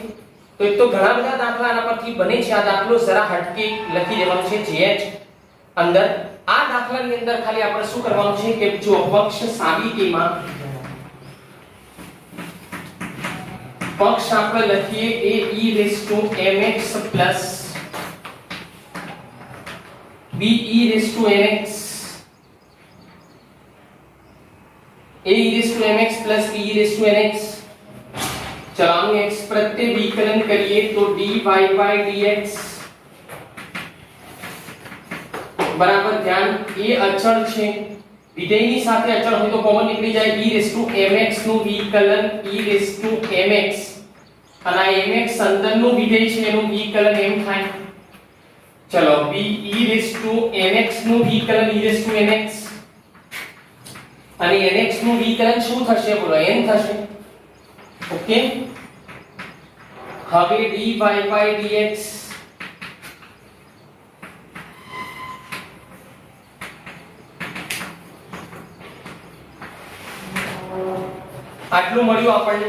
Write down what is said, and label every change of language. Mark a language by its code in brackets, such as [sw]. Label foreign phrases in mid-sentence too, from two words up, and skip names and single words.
[gu] તો એક તો ઘણા બધા દાખલા આના પરથી બને છે. આ દાખલો જરા હટકે લખી દેવાનો છે gh અંદર. આ દાખલાની અંદર ખાલી આપણે શું કરવાનું છે કે જો પક્ષ સાબિતીમાં પક્ષ આપણે લખીએ [en] a e raised to mx plus b e raised to mx, a e raised to mx plus b e raised to nx. [gu] ચાલો x પ્રત્યે વિકલન કરીએ તો [en] dy by dx [gu] બરાબર. ધ્યાન, એ અચળ છે, વિધેયની સાથે અચળ હોય તો કોમન નીકળી જાય. [en] e raised to mx [gu] નું વિકલન e raised to mx, અને આ mx અંદરનું વિધેય છે એનું વિકલન એમ થાય. ચલો [en] b e raised to mx [gu] નું વિકલન [en] e raised to nx, [gu] અને nx નું વિકલન શું થશે બોલો? n થશે. ઓકે, હવે [en] dy by dx [gu] આ આટલું મળ્યું આપણને.